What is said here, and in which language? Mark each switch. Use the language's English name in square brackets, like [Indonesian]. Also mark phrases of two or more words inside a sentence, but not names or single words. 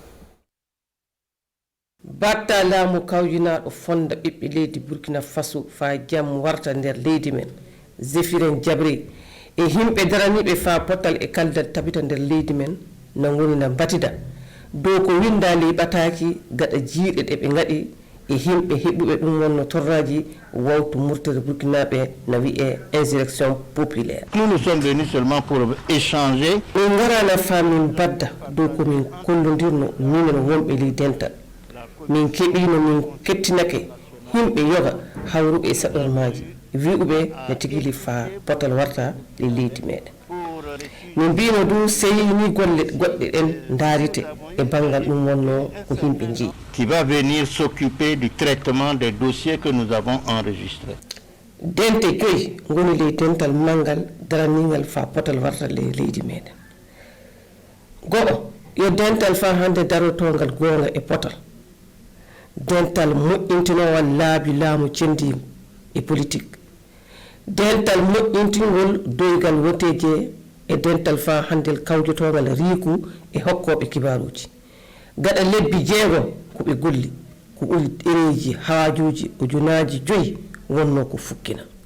[Fula] batta laamu kawjinaɗo fonda ɓiɓɓe leydi Burkina Faso fa jam warta nder leydi men Jefire Diabry e himɓe daraniɓe fa potal e kaldal tabita nder leydi men na woni na batida dow ko winda liɓataki gaɗa jiiɗe ɗe ɓe gaɗi e himɓe heɓuɓe ɗum wonno torraji wawtu murtere burkinaɓe na wiye [French] insurrection populaire. Nous sommes venus seulement pour échanger. [Fula] min garana fa min badda dow komin kollodirno minen wonɓe ley dental min keɓino min kettinake himɓe yoga hawruɓe e saɗormaji wi'uɓe no tigui fa potal warta e leydi meɗen min mbino du seyini golle goɗɗe ɗen daarite e bangal ɗum wonno ko himɓe jeeyi [French] qui va venir s'occuper du traitement des dossiers que nous avons enregistrés. [Fula] dente joyi goni ley dental mangal daranigal fa potal warta le leydi meɗen goɗo yo dental fa hande darotogal gonga e potal dental moƴƴintinowal laabi laamu cendigo e politique dental moƴƴintingol doygal woteje e dental fa handel kawjotogal riiku e hokkoɓe kibaruji gaɗa lebbi jeegom koɓe golli ko ɓuri ɗereji haajuji ujunaji 5 wonno ko fukkina